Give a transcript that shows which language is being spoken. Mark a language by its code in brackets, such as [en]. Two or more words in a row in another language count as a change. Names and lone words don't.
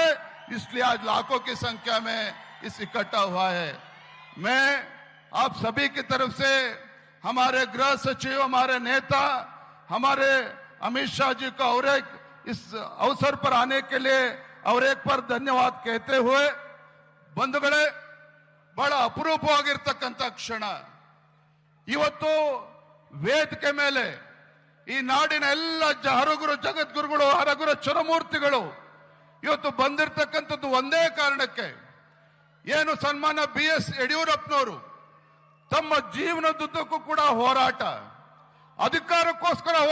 [hi] इसलिए आज लाखों की संख्या में इस इकट्ठा हुआ है। मैं आप सभी की तरफ से हमारे गृह सचिव, हमारे नेता, हमारे अमित शाह जी का और एक इस अवसर पर आने के लिए और एक बार धन्यवाद कहते हुए, [kn] ಬಂಧುಗಳೇ, ಬಹಳ ಅಪರೂಪವಾಗಿರ್ತಕ್ಕಂಥ ಕ್ಷಣ ಇವತ್ತು ವೇದಿಕೆ ಮೇಲೆ ಈ ನಾಡಿನ ಎಲ್ಲ ಹರಗುರು, ಜಗದ್ಗುರುಗಳು, ಹರಗುರು ಚರಮೂರ್ತಿಗಳು ಇವತ್ತು ಬಂದಿರತಕ್ಕಂಥದ್ದು ಒಂದೇ ಕಾರಣಕ್ಕೆ, ಏನು ಸನ್ಮಾನ BS ಯಡಿಯೂರಪ್ಪನವರು ತಮ್ಮ ಜೀವನದುದ್ದಕ್ಕೂ ಕೂಡ ಹೋರಾಟ, ಅಧಿಕಾರಕ್ಕೋಸ್ಕರ